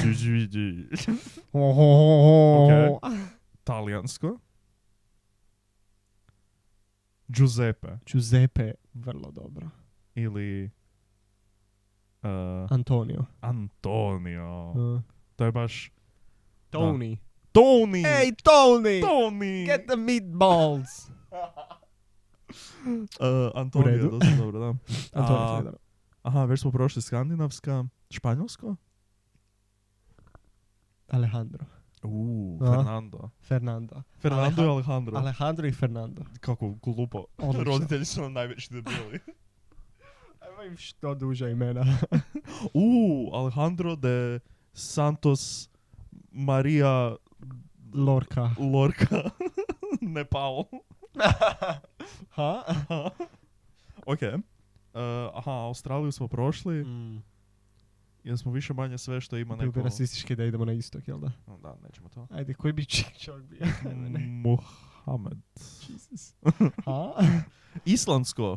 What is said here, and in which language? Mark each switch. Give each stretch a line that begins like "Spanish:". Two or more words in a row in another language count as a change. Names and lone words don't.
Croatian: Ok. Talijansko. Giuseppe. Giuseppe, vrlo dobro. Ili... Antonio. Antonio. To je baš... Tony. Tony!
English: Hey, Tony! Tony! Get the meatballs!
Croatian: Antonio je dosta dobro, da. Antonio je Aha, već smo prošli skandinavska. Španjolsko? Alejandro. Fernando. Fernando i Alejandro. Alejandro i Fernando. Kako glupo. Odlično. Roditelji su nam najveći debili. Ajmo im što duže imena. Alejandro de Santos Maria Lorca. Nepal. Ha? Ok. Australiju smo prošli. Jer smo više manje sve što ima neko... Bilo bi rasistički da idemo na istok, jel da? Da, nećemo to. Ajde, koji bi čovjek bio? Mohamed. Jesus. Ha? Islandsko.